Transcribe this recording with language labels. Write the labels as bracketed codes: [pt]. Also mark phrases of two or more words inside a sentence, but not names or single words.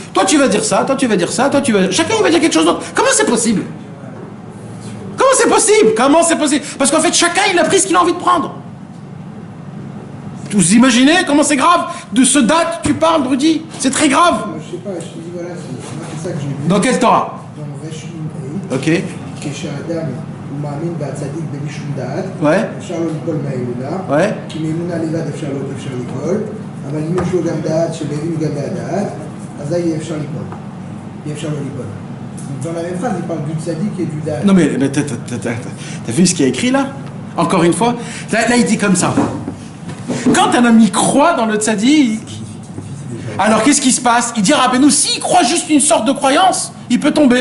[fr] Toi tu vas dire ça, toi tu vas dire ça, chacun il va dire quelque chose d'autre. Comment c'est possible? Comment c'est possible? Parce qu'en fait chacun il a pris ce qu'il a envie de prendre. Vous imaginez comment c'est grave? De ce date tu parles, Rudy? C'est très grave. Je sais pas, je te dis voilà, c'est ça que j'ai vu. Dans quelle Torah? Dans Reshim Ei. Ok. [he] כשהאדם הוא מאמין והצדיק בלי שום דעת, [fr] Ouais. [he] אפשר לא ליפול מהאמונה, [fr] Ouais. [he] כי מאמונה לבד אפשר ליפול, אבל אם יש לו גם דעת שמבין לגבי הדעת, אזי יהיה אפשר ליפול. יהיה אפשר לא ליפול. [fr] Donc dans la même phrase, il parle du tzaddik et du da'at. Non mais t'as vu ce qu'il y a écrit là? Encore une fois, là il dit comme ça. Quand un ami croit dans le tzaddik, alors qu'est-ce qui se passe? Il dit à Rabbeinu, s'il croit juste une sorte de croyance, il peut tomber.